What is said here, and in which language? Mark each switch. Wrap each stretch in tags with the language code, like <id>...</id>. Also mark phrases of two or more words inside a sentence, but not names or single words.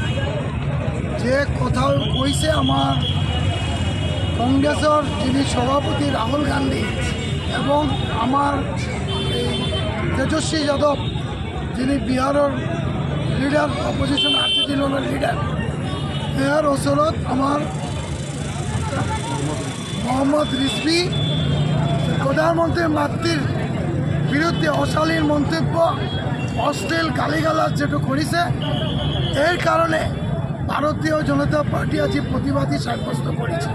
<as>যে কথা কৈছে আমাৰ কংগ্ৰেছৰ যিনি সভাপতি ৰাহুল গান্ধী এবং আমাৰ এই তেজস্বী যাদৱ যিনি বিহাৰৰ</as> <en>leader opposition</en> <as>RJD দলৰ লিডাৰ ইয়াৰ ওচৰত আমাৰ</as> <bn>মোহাম্মদ রিজভী প্রধানমন্ত্রীর মাতৃর বিরুদ্ধে অশালীন মন্তব্য অশ্লীল গালিগালাজ যেটা করেছে এর কারণে ভারতীয় জনতা পার্টি আজ প্রতিবাদী সাব্যস্ত করেছে।</bn>